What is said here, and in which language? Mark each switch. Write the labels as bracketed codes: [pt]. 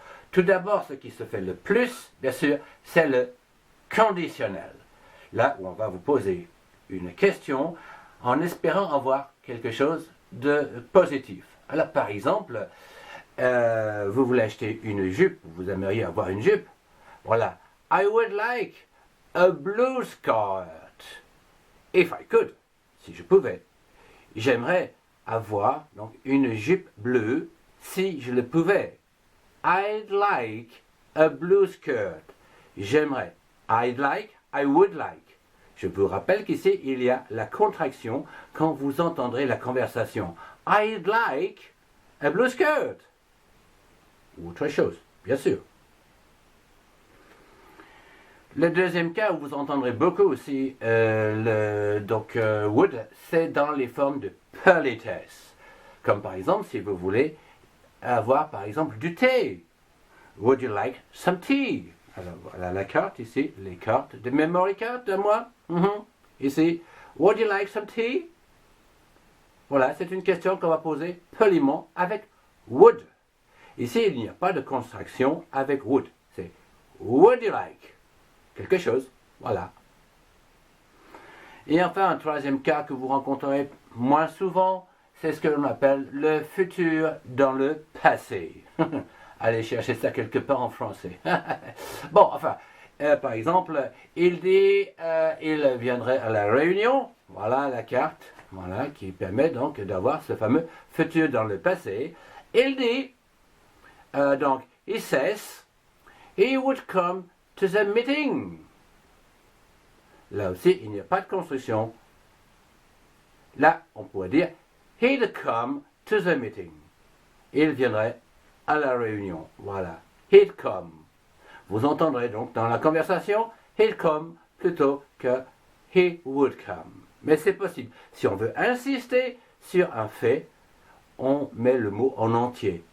[fr] Tout d'abord, ce qui se fait le plus, bien sûr, c'est le conditionnel. Là où on va vous poser une question en espérant avoir quelque chose de positif. Alors, par exemple, vous voulez acheter une jupe, vous aimeriez avoir une jupe. Voilà. [en] I would like a blue skirt. If I could, [fr] si je pouvais. J'aimerais avoir donc une jupe bleue si je le pouvais. [en] I'd like a blue skirt. [fr] J'aimerais. [en] I'd like, I would like. [fr] Je vous rappelle qu'ici, il y a la contraction quand vous entendrez la conversation. [en] I'd like a blue skirt. [fr] Ou autre chose, bien sûr. Le deuxième cas où vous entendrez beaucoup aussi would, c'est dans les formes de politesse. Comme par exemple, si vous voulez avoir par exemple du thé. [en] Would you like some tea? [fr] Alors voilà la carte ici, les cartes de memory card de moi. Ici, [en] would you like some tea? [fr] Voilà, c'est une question qu'on va poser poliment avec would. Ici, il n'y a pas de contraction avec would. C'est [en] would you like? [fr] Quelque chose, voilà. Et enfin, un troisième cas que vous rencontrerez moins souvent, c'est ce que l'on appelle le futur dans le passé. Allez chercher ça quelque part en français. Bon, enfin, par exemple, il dit, il viendrait à la réunion. Voilà la carte, voilà, qui permet donc d'avoir ce fameux futur dans le passé. Il dit, donc, [en] he says, he would come to the meeting. [fr] Là aussi, il n'y a pas de construction. Là, on pourrait dire [en] he'd come to the meeting. [fr] Il viendrait à la réunion. Voilà. [en] He'd come. [fr] Vous entendrez donc dans la conversation [en] he'd come [fr] plutôt que [en] he would come. [fr] Mais c'est possible. Si on veut insister sur un fait, on met le mot en entier.